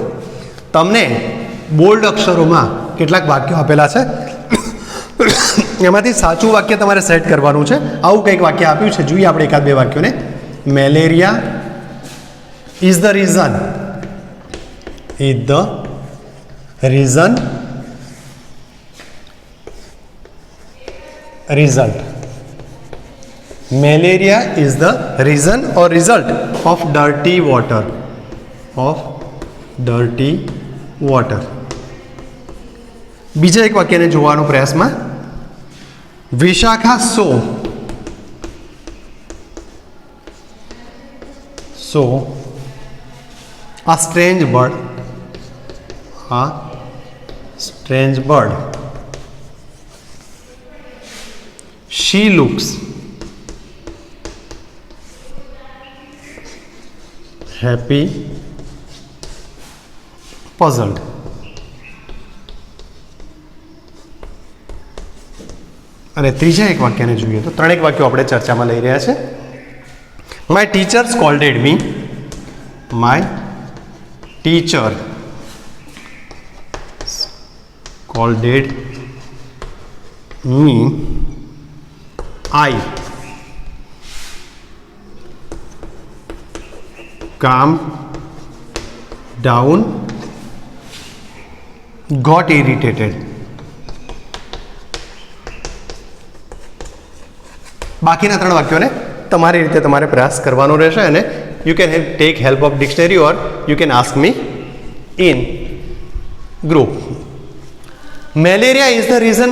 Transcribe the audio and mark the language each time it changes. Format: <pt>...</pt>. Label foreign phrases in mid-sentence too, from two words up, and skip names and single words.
<gu>તમને બોલ્ડ અક્ષરોમાં કેટલાક વાક્યો આપેલા છે, એમાંથી સાચું વાક્ય તમારે સેટ કરવાનું છે. આવું કંઈક વાક્ય આપ્યું છે, જોઈએ આપણે એકાદ બે વાક્યોને.</gu> <en>Malaria is the reason, is the reason result. Malaria is the reason or result of dirty water.</en> <gu>બીજા એક વાક્યને જોવાનો પ્રયાસમાં, વિશાખા</gu> <en>saw a strange bird. She looks happy, puzzled.</en> <gu>અને ત્રીજા એક વાક્યને જોઈએ તો ત્રણેક વાક્યો આપણે ચર્ચામાં લઈ રહ્યા છે.</gu> <en>My teacher scolded me. My teacher scolded me. આઈ calm down, got irritated.</en> <gu>બાકીના ત્રણ વાક્યોને તમારી રીતે તમારે પ્રયાસ કરવાનો રહેશે અને</gu> <en>you can take help of dictionary or you can ask me in group. Malaria is the reason.</en>